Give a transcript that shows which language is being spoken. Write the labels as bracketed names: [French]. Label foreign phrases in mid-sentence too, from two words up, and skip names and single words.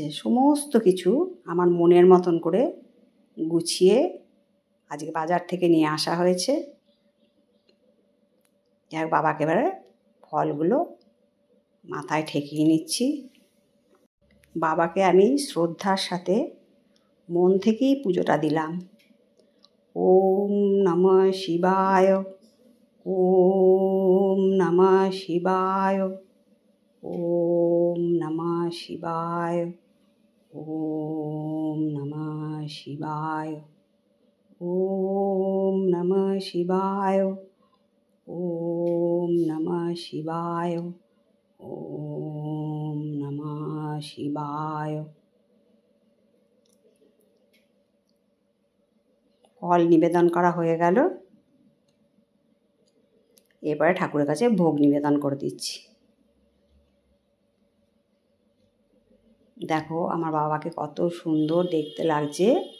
[Bangla] সমস্ত কিছু আমার মনের মতন করে গুছিয়ে আজকে বাজার থেকে নিয়ে আসা হয়েছে। যাই হোক, বাবাকে এবারে ফলগুলো মাথায় ঠেকিয়ে নিচ্ছি। বাবাকে আমি শ্রদ্ধার সাথে মন থেকেই পুজোটা দিলাম। [Sanskrit] ওম নমঃ শিবায়, ওম নমঃ শিবায়, ওম নমঃ শিবায়, ওম নমঃ শিবায়, ওম নমঃ শিবায়, ওম নমঃ শিবায়, ওম নমঃ শিবায়। [Bangla] ফল নিবেদন করা হয়ে গেল। এবারে ঠাকুরের কাছে ভোগ নিবেদন করে দিচ্ছি। দেখো আমার বাবাকে কত সুন্দর দেখতে লাগছে।